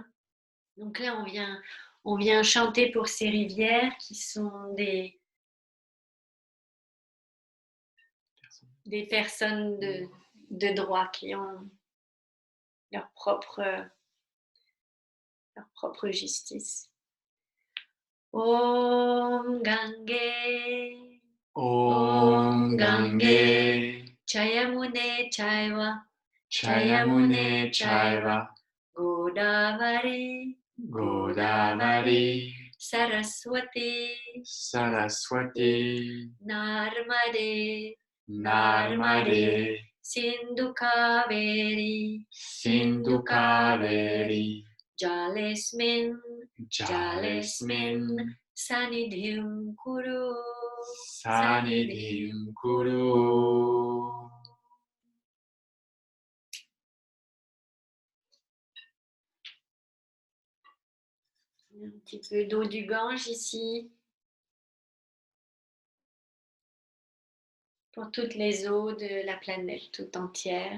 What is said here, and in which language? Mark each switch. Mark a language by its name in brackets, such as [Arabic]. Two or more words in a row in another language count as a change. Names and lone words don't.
[French] Donc là, on vient chanter pour ces rivières qui sont des personnes de droit qui ont leur propre justice. [Sanskrit] Om Gange, Om Gange, Chayamune Chaiva, Chayamune Chaiva, Godavari, Godavari, Saraswati, Saraswati, Narmade, Narmade, Sindhu Kaveri, Sindhu Kaveri, Jalesmin, Jalesmin, Sanidhim Kuru, Sanidhim Kuru. [French] Un petit peu d'eau du Gange ici. Pour toutes les eaux de la planète tout entière.